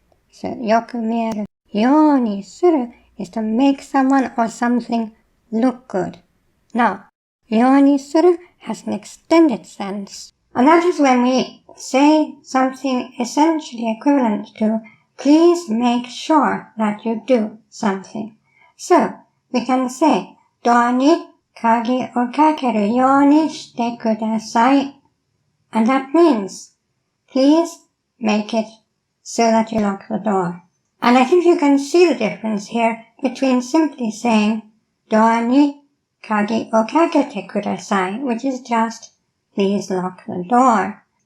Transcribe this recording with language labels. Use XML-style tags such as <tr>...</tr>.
<en>So</en> <ja>よく見えるようにする</ja> <en>is to make someone or something look good. Now, ようにする has an extended sense. And that is when we say something essentially equivalent to please make sure that you do something. So, we can say</en> <ja>ドアに鍵をかけるようにしてください.</ja> <en>And that means, please make it so that you lock the door. And I think you can see the difference here between simply saying</en> <ja>ドアに鍵をかけてください,</ja> <en>which is just please lock the door.</en>